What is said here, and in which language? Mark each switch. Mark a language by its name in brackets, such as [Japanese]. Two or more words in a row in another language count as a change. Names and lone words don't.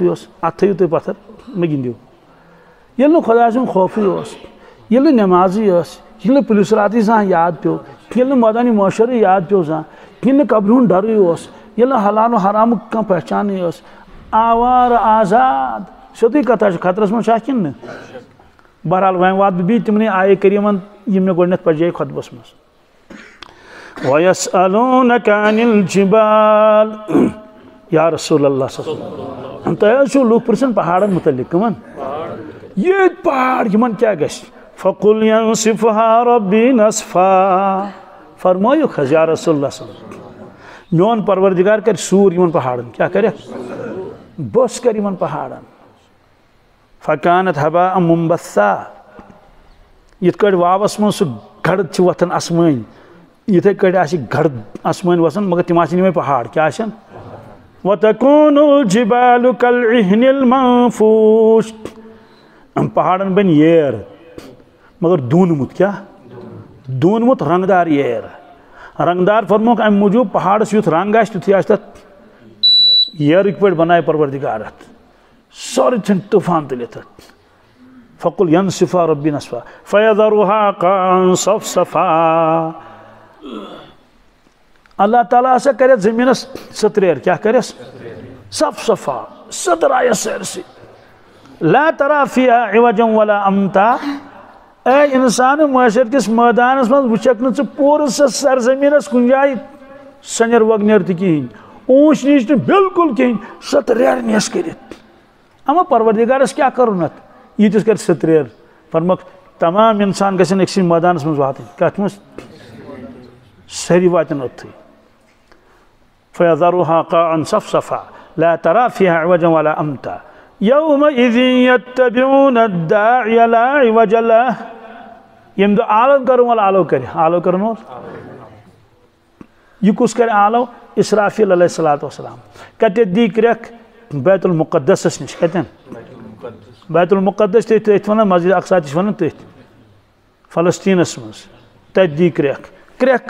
[Kashmiri] اوس اتھ تھٲیِو تُہۍ پتھر مےٚ گِنٛدِو ییٚلہِ نہٕ خۄداے سُنٛد خوفٕے اوس ییٚلہِ نہٕ نٮ۪مازٕے ٲس ییٚلہِ نہٕ پُلیٖس راتٕے زانٛہہ یاد پیوٚو ییٚلہِ نہٕ مٲدانہِ معاشرٕے یاد پیوٚو زانٛہہ ییٚلہِ نہٕ قبرِ ہُنٛد ڈرٕے اوس ییٚلہِ نہٕ حلال و حرامُک کانٛہہ پہچانٕے ٲس آوارٕ آزاد سیوٚدُے کتھا چھِ خطرس منٛز چھا کِنہٕ نہٕ بہرحال وۄنۍ واتہٕ بہٕ بیٚیہِ تِمنٕے آیے کریٖمن یِم مےٚ گۄڈٕنٮ۪تھ پرجے خۄطبس منٛز [Arabic] وَيَسْأَلُونَكَ عَنِ الْجِبَالِ یا رسول اللہ صلی اللہ علیہ وسلم [Kashmiri] تۄہہِ حظ چھُو لُکھ پرژھان پہاڑن متعلق کٕمن ییٚتہِ پہاڑ یِمن کیٛاہ گژھِ [Arabic] فَقُلْ يَنْسِفُهَا رَبِّي نَسْفًا [Kashmiri] فرمٲیُکھ حظ [Arabic] یا رسول اللہ صلی اللہ علیہ وسلم [Kashmiri] میون پروردگار کرِ سوٗر یِمن پہاڑن کیٛاہ کرٮ۪کھ بٔس کر یِمن پہاڑن فَكَانَتْ [Arabic] هَبَاءً مُنبَثًّا [Kashmiri] یِتھ کٲٹھۍ واوس منٛز سُہ گرد چھِ وۄتھان آسمٲنۍ یِتھے کٲٹھۍ آسہِ گرد آسمٲنۍ وسان مگر تِم آسن یِمے پہاڑ کیٛاہ آسن [Arabic] وَتَكُونُ الْجِبَالُ كَالْعِهْنِ الْمَنفُوشِ [Kashmiri] پہاڑن بنہِ ییر مگر دوٗنمُت کیٛاہ دوٗنمُت رنٛگدار ییر رنٛگدار فرموکھ امہِ موٗجوٗب پہاڑس یُتھ رنٛگ آسہِ تیُتھُے آسہِ تتھ ییرٕکۍ پٲٹھۍ بنایہِ پروردگار اتھ سورُے ژھٕنہِ طوٗفان تُلِتھ اتھ [Arabic] فَقُلْ يَنْسِفُهَا رَبِّي نَسْفًا فَيَذَرُهَا قَاعًا صَفْصَفًا [Kashmiri] اللہ تعالیٰ ہسا کرٮ۪س زٔمیٖنس سٔتریر کیٛاہ کرٮ۪س صف صفا سٔدرایس سٲرسٕے [Arabic] لا ترى فيها عوجا ولا امتا [Kashmiri] اے انسان معاشر کِس مٲدانس منٛز وٕچھکھ نہٕ ژٕ پوٗرٕ سۄ سرزٔمیٖنس کُنہِ جایہِ سنیر وگنیر تہِ کِہیٖنۍ اوٗنچ نیٖچ نہٕ بالکل کِہیٖنۍ سٔتریر نیس کٔرِتھ اما پروردگارس کیٛاہ کرُن اتھ ییٖتِس کرِ سٔتریر فرموکھ تمام انسان گژھن أکسٕے مٲدانس منٛز واتٕنۍ کتھ منٛز سٲری واتن اوٚتھٕے [Arabic] فَيَذَرُهَا قَاعًا صَفْصَفًا لَا تَرَى فِيهَا عِوَجًا وَلَا أَمْتًا يَوْمَئِذٍ يَتَّبِعُونَ الدَّاعِيَ لَا عِوَجَ لَهُ [Kashmiri] ییٚمہِ دۄہ آلو کرن وول آلو کرِ آلو کرن وول یہِ کُس کرِ آلو اسرافیل [Arabic] علیہ الصلوۃ والسلام [Kashmiri] کتٮ۪تھ دی کرٛٮ۪کھ بیت المقدسس نِش کتٮ۪ن بیت المقدس تٔتھۍ ونان مسجد اقصا تہِ چھِ ونان تٔتھۍ فلسطیٖنس منٛز تتہِ دی کرٛٮ۪کھ کرٛٮ۪کھ